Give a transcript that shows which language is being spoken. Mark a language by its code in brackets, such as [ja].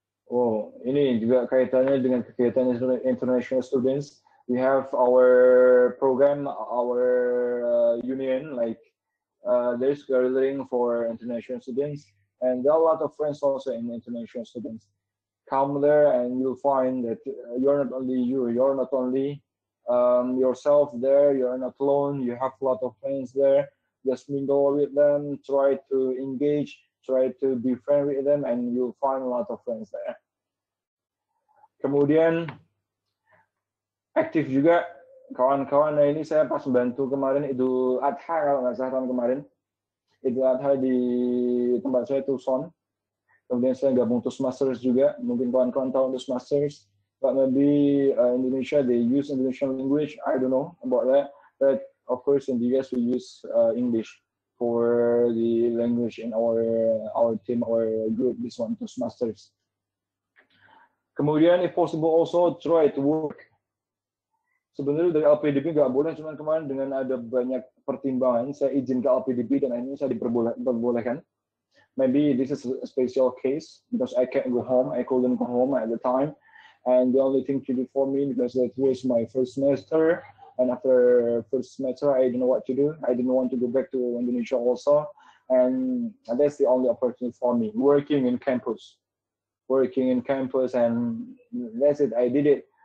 [id] Oh, ini juga kaitannya dengan kegiatan international students. [en] We have our program, our union, like there's gathering for international students, and there are a lot of friends also in international students. Come there and you'll find that you're not only you're not only yourself there, you're not alone, you have a lot of friends there. Just mingle with them, try to engage, try to be friendly with them, and you'll find a lot of friends there. [id] Kemudian aktif juga kawan-kawan. Nah ini saya pas bantu kemarin Idul Adha kalau nggak salah tahun kemarin. Idul Adha di tempat saya Tucson. Kemudian saya gabung Toastmasters juga. Mungkin kawan-kawan tahu Toastmasters. [en] But maybe Indonesia they use Indonesian language. I don't know about that. But of course in the US we use English for the language in our team, our group. This one Toastmasters. [id] Kemudian [en] if possible also try to work. [id] Sebenarnya dari LPDP nggak boleh, cuman kemarin dengan ada banyak pertimbangan saya izin ke LPDP dan akhirnya saya diperbolehkan. [en] Maybe this is a special case because I can't go home, I couldn't go home at the time, and the only thing to do for me because that was my first semester, and after first semester I didn't know what to do. I didn't want to go back to Indonesia also, and that's the only opportunity for me, working in campus, and that's it. I did it.